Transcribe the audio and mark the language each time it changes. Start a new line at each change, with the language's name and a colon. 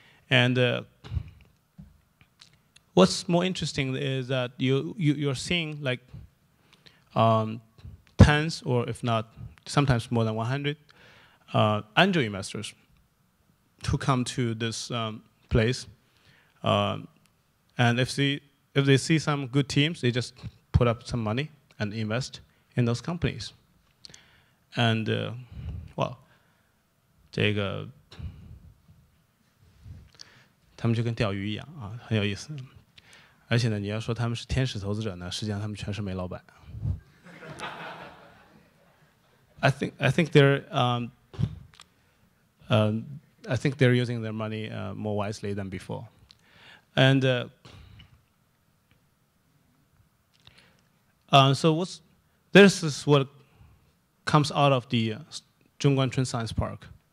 English: And what's more interesting is that you're seeing like tens, or if not, sometimes more than 100 angel investors who come to this place, and if they see some good teams, they just put up some money and invest in those companies. And well,
Chinese: 这个他们就跟钓鱼一样啊，很有意思。而且呢，你要说他们是天使投资者呢，实际上他们全是煤老板。
English: I think they're using their money more wisely than before, and so this is what comes out of the Zhongguancun Science Park.